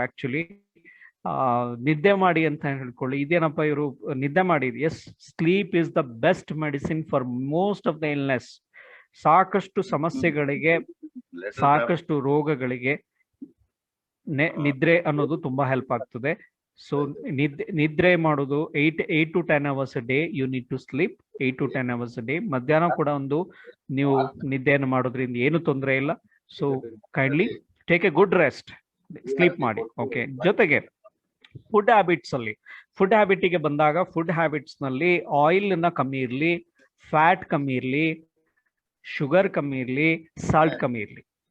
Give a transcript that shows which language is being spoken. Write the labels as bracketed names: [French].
[Kannada] Actually ನಿದ್ದೆ ಮಾಡಿ ಅಂತ ಹೇಳ್ಕೊಳ್ಳಿ, ಇದೇನಪ್ಪ ಇವರು ನಿದ್ದೆ ಮಾಡಿ. [English] Yes, sleep is the best medicine for most of the illness. [Kannada] ಸಾಕಷ್ಟು ಸಮಸ್ಯೆಗಳಿಗೆ, ಸಾಕಷ್ಟು ರೋಗಗಳಿಗೆ ನಿದ್ರೆ ಅನ್ನೋದು ತುಂಬಾ ಹೆಲ್ಪ್ ಆಗ್ತದೆ. [English] so [Kannada] ನಿದ್ರೆ ಮಾಡೋದು [English] 8 to 10 hours a day. You need to sleep 8 to 10 hours a day. [Kannada] ಮಧ್ಯಾಹ್ನ ಕೂಡ ಒಂದು ನೀವು ನಿದ್ದೆಯನ್ನು ಮಾಡೋದ್ರಿಂದ ಏನು ತೊಂದರೆ ಇಲ್ಲ. [English] So kindly take a good rest, sleep ಮಾಡಿ. [Kannada] ಓಕೆ, ಜೊತೆಗೆ ಫುಡ್ ಹ್ಯಾಬಿಟ್ಗೆ ಬಂದಾಗ, ಫುಡ್ ಹ್ಯಾಬಿಟ್ಸ್ ನಲ್ಲಿ ಆಯಿಲ್ ನ ಕಮ್ಮಿ ಇರ್ಲಿ, ಫ್ಯಾಟ್ ಕಮ್ಮಿ ಇರ್ಲಿ, ಶುಗರ್ ಕಮ್ಮಿ ಇರ್ಲಿ, ಸಾಲ್ಟ್ ಕಮ್ಮಿ ಇರ್ಲಿ.